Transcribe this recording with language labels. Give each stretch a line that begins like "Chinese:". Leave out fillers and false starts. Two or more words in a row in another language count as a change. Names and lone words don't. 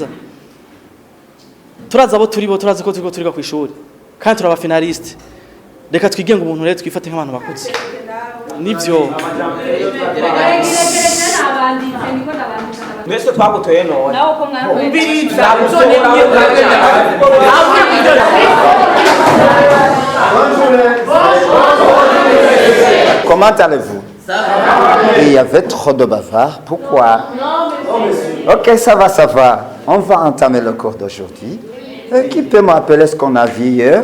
Rundi: Turaza abo turazi ko turiko turiga kwishuri. Kandi turaba finaliste. Reka twigenga umuntu rero twifate nk'abantu bakuze. Nivyo. Mwese twagutoye none. nawo ko mwakoye
French: Comment allez-vous? Il y avait trop de bavards. Pourquoi? Ok, ça va. On va entamer le cours d'aujourd'hui. Qui peut m'appeler ce qu'on a vu hier?